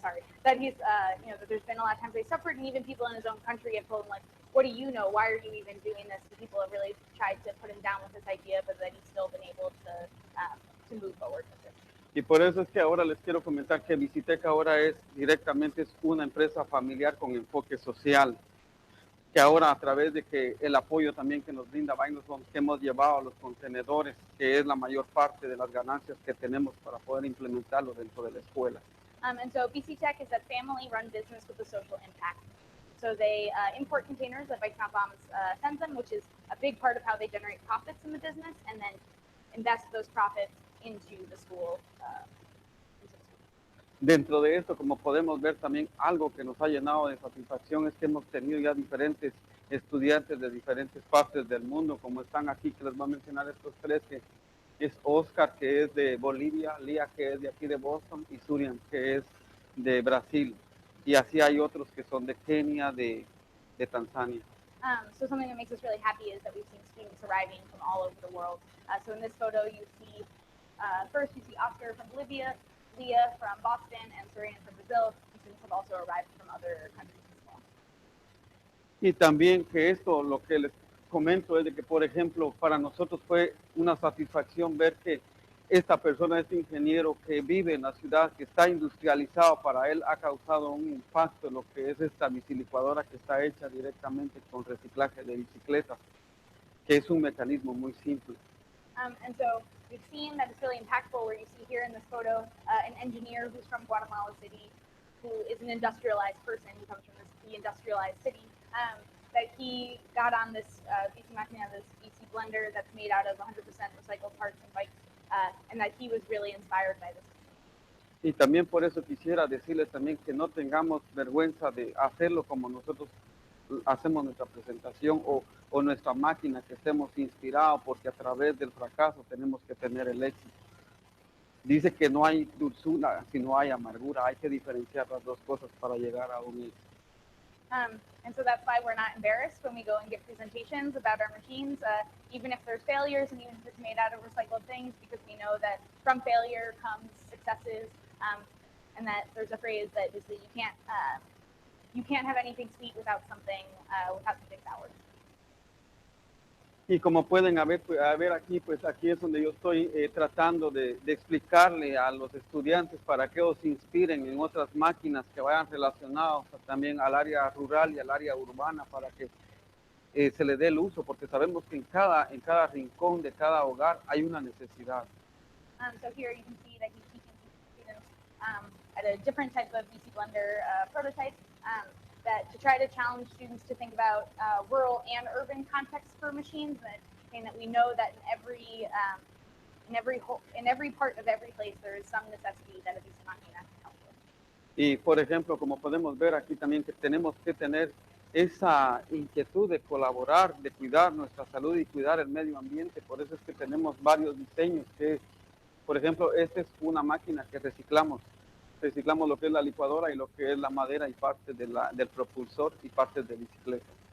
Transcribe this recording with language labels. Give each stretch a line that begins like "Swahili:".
English: Sorry, that he's that there's been a lot of times they suffered, and even people in his own country have told him, like, what do you know? Why are you even doing this? And people have really tried to put him down with this idea, but that he's still been able to move forward with it.
Spanish: Y por eso es que ahora les quiero comentar que Bici Tec ahora es una empresa familiar con enfoque social, que ahora a través de que el apoyo también que nos brinda Bindersbond, que hemos llevado a los contenedores, que es la mayor parte de las ganancias que tenemos para poder implementarlo dentro de la escuela.
English: And so Bici Tec is a family-run business with a social impact. So they import containers that Bici-Bombs sends them, which is a big part of how they generate profits in the business, and then invest those profits into the school.
Spanish: Dentro de esto, como podemos ver también, algo que nos ha llenado de satisfacción es que hemos tenido ya diferentes estudiantes de diferentes partes del mundo, como están aquí, que les voy a mencionar estos tres, que es Oscar, que es de Bolivia, Lía, que es de aquí de Boston, y Surian, que es de Brasil. Y así hay otros que son de Kenia, de Tanzania.
English: So something that makes us really happy is that we've seen students arriving from all over the world. So in this photo, you see, first you see Oscar from Bolivia, Leah from Boston, and Surian from Brazil. Students have also arrived from other countries as well.
Spanish: Y también que esto, lo que les comento es de que, por ejemplo, para nosotros fue una satisfacción ver que esta persona, este ingeniero que vive en la ciudad, que está industrializado, para él ha causado un impacto en lo que es esta bicilicuadora que está hecha directamente con reciclaje de bicicletas, que es un mecanismo muy simple.
English: And so we've seen that it's really impactful, where you see here in this photo an engineer who's from Guatemala City, who is an industrialized person, who comes from the industrialized city, that he got on this bicimaquina, this BC blender that's made out of 100% recycled parts and bikes, and that he was really inspired by this.
Spanish: Y también por eso quisiera decirles también que no tengamos vergüenza de hacerlo como nosotros hacemos nuestra presentación o nuestra máquina, que estemos inspirados, porque a través del fracaso tenemos que tener el éxito. Dice que no hay dulzura si no hay amargura, hay que diferenciar las dos cosas para llegar a un éxito.
English: And so that's why we're not embarrassed when we go and give presentations about our machines, even if there's failures and even if it's made out of recycled things, because we know that from failure comes successes, and that there's a phrase that is that you can't have anything sweet without something sour.
Spanish: Y como pueden ver aquí, pues aquí es donde yo estoy tratando de explicarle a los estudiantes para que ellos se inspiren en otras máquinas que vayan relacionadas también al área rural y al área urbana, para que se le dé el uso, porque sabemos que en cada rincón de cada hogar hay una necesidad.
English: So here you can see that he's teaching students at a different type of BC blender prototype, that to try to challenge students to think about rural and urban contexts for machines, and that we know that in every part of every place there is some necessity that a bicimaquina can help with.
Spanish: Y por ejemplo, como podemos ver aquí también, que tenemos que tener esa inquietud de colaborar, de cuidar nuestra salud y cuidar el medio ambiente. Por eso es que tenemos varios diseños que, por ejemplo, esta es una máquina que reciclamos lo que es la licuadora y lo que es la madera y parte del propulsor y partes de bicicleta.